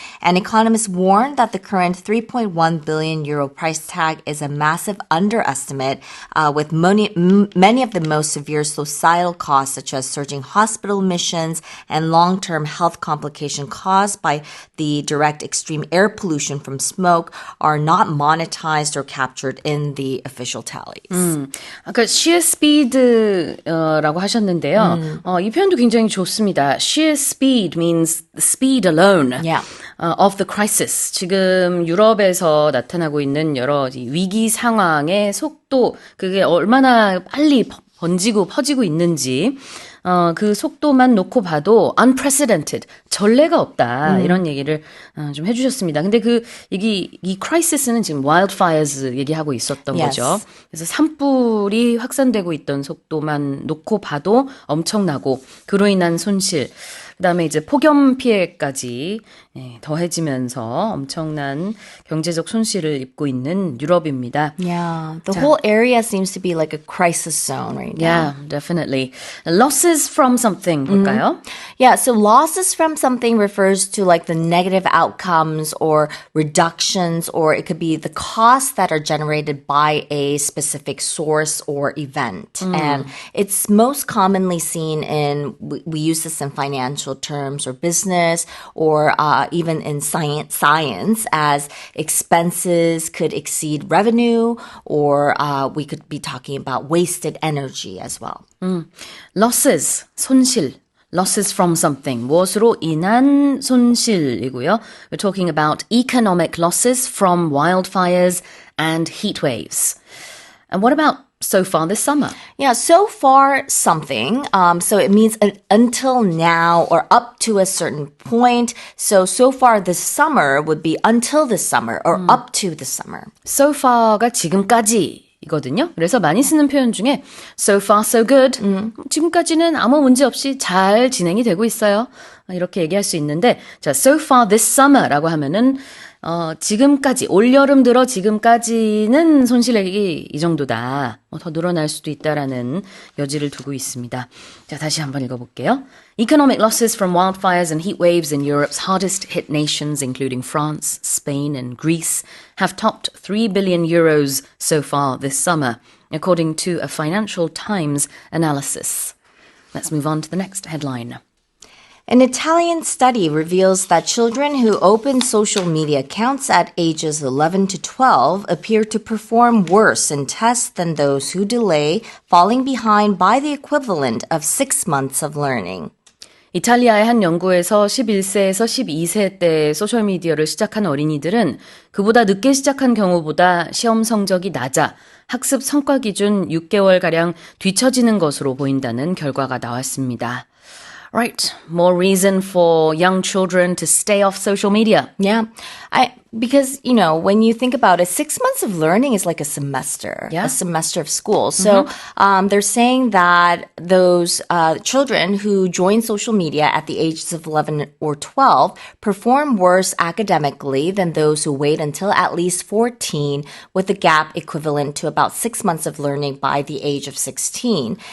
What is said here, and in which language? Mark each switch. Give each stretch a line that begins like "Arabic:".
English: And economists warn that the current 3.1 billion euro price tag is a massive underestimate, with many of the most severe societal societal costs such as surging hospital admissions and long-term health complication caused by the direct extreme air pollution from smoke are not monetized or captured in the official tallies.
Korean: 아까 sheer speed라고 하셨는데요. 이 표현도 굉장히 좋습니다.
English: Sheer speed means the speed alone Yeah. of the crisis.
Korean: 지금 유럽에서 나타나고 있는 여러 위기 상황의 속도, 그게 얼마나 빨리 번지고 퍼지고 있는지 그 속도만 놓고 봐도 unprecedented, 전례가 없다 이런 얘기를 좀 해주셨습니다. 근데 이 crisis는 지금 wildfires 얘기하고 있었던
English: Yes.
Korean: 거죠. 그래서 산불이 확산되고 있던 속도만 놓고 봐도 엄청나고 그로 인한 손실, 그다음에 이제 폭염 피해까지 더해지면서 엄청난 경제적 손실을 입고 있는 유럽입니다.
English: Yeah, the whole area seems to be like a crisis zone right now. Yeah, definitely. Losses from something
Korean: 볼까요?
English: Yeah, so losses from something refers to like the negative outcomes or reductions, or it could be the costs that are generated by a specific source or event. And it's most commonly seen in, we use this in financial terms or business, or even in science as expenses could exceed revenue, or we could be talking about wasted energy as well. Losses, 손실. Losses from something.
Korean: 무엇으로 인한 손실이고요.
English: We're talking about economic losses from wildfires and heat waves. And what about so far this summer? Yeah, so far something. So it means until now or up to a certain point. So far this summer would be until this summer or up to this summer.
Korean: So far가 지금까지 이거든요. 그래서 많이 쓰는 표현 중에
English: so far so good.
Korean: 지금까지는 아무 문제 없이 잘 진행이 되고 있어요. 이렇게 얘기할 수 있는데, 자,
English: so far this summer
Korean: 라고 하면은 지금까지, 올여름 들어 지금까지는 손실액이 이 정도다. 더 늘어날 수도 있다라는 여지를 두고 있습니다. 자, 다시 한번 읽어볼게요.
English: Economic losses from wildfires and heat waves in Europe's hardest hit nations, including France, Spain, and Greece, have topped 3 billion euros so far this summer, according to a Financial Times analysis. Let's move on to the next headline. An Italian study reveals that children who open social media accounts at ages 11 to 12 appear to perform worse in tests than those who delay, falling behind by the equivalent of 6 months of learning.
Korean: 이탈리아의 한 연구에서 11세에서 12세 때 소셜미디어를 시작한 어린이들은 그보다 늦게 시작한 경우보다 시험 성적이 낮아 학습 성과 기준 6개월가량 뒤처지는 것으로 보인다는 결과가 나왔습니다.
English: Right, more reason for young children to stay off social media. Yeah. Because, when you think about it, 6 months of learning is like a semester, Yeah. a semester of school. So they're saying that those children who join social media at the ages of 11 or 12 perform worse academically than those who wait until at least 14, with a gap equivalent to about 6 months of learning by the age of 16.